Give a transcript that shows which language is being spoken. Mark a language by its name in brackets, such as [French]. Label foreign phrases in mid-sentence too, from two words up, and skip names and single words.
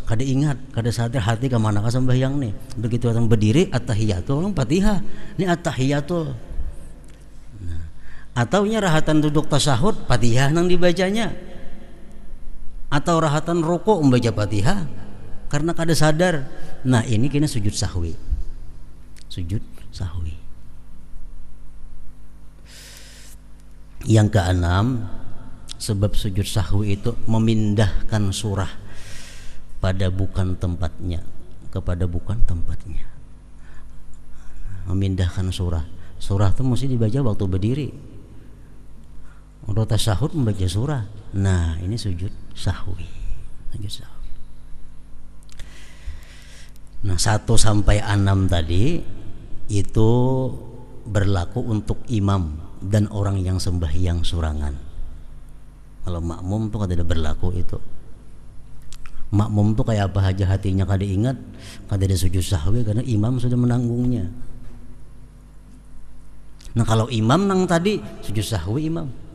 [Banjar] Kada ingat, kada sadar hati ke mana ka sembahyang nih. Begitu orang berdiri at-tahiyatul orang Fatihah. Ini at-tahiyatul. Nah, atau nya rahatan duduk tasyahud Fatihah nang dibacanya. Atau rahatan rukuk membaca Fatihah karena kada sadar. [Indonesian] Nah, ini kena sujud sahwi. Sujud sahwi. Yang keenam, sebab sujud sahwi itu memindahkan surah pada bukan tempatnya, kepada bukan tempatnya. Memindahkan surah. Surah itu mesti dibaca waktu berdiri. Untuk tasyahud membaca surah. Nah, ini sujud sahwi. Sujud sahwi. Nah, 1 sampai 6 tadi itu berlaku untuk imam dan orang yang sembahyang surangan. [Banjar] Kalau makmum tuh kada berlaku itu. Makmum tuh kayak apa aja hatinya kada ingat, kada ada sujud sahwi karena imam sudah menanggungnya. Nah, kalau imam nang tadi sujud sahwi imam.